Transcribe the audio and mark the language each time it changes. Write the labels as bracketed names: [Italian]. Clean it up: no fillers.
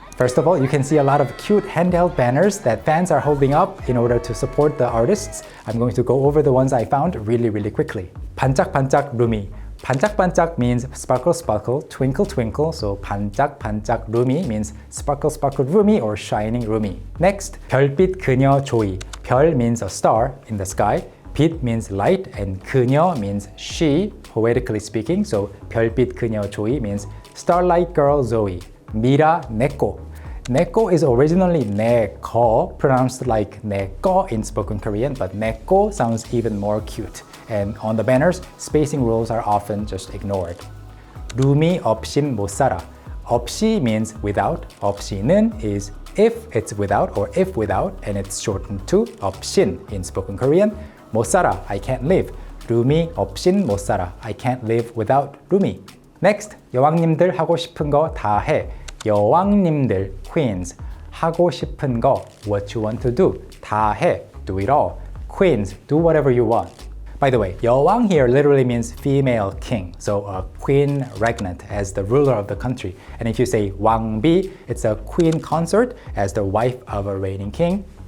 [English] First of all, you can see a lot of cute handheld banners that fans are holding up in order to support the artists. I'm going to go over the ones I found really quickly. [Korean] 반짝반짝 루미. [English] 반짝반짝 means sparkle sparkle, twinkle twinkle, so [Korean] 반짝반짝 루미 [English] means sparkle sparkle 루미 or shining 루미. [Korean] Next, 별빛 그녀 조이. [English] 별 means a star in the sky. 빛 means light and 그녀 means she, poetically speaking. So [Korean] 별빛 그녀 조이 [English] means starlight girl Zoe. [Korean] 미라 내꺼. [English] 내꺼 is originally 내꺼, pronounced like 내꺼 in spoken Korean, but 내꺼 sounds even more cute. And on the banners, spacing rules are often just ignored. [Korean] 루미 없인 못 살아. [English] 없이 means without. 없이는 is if it's without or if without, and it's shortened to 없인 in spoken Korean. 못 살아, I can't live. [Korean] 루미 없인 못 살아, [English] I can't live without 루미. [Korean] Next, 여왕님들 하고 싶은 거 다 해. 여왕님들, [English] queens, [Korean] 하고 싶은 거, [English] what you want to do. [Korean] 다 해, [English] do it all. Queens, do whatever you want. By the way, 여왕 here literally means female king, so a queen regnant as the ruler of the country. And if you say 왕비, it's a queen consort as the wife of a reigning king.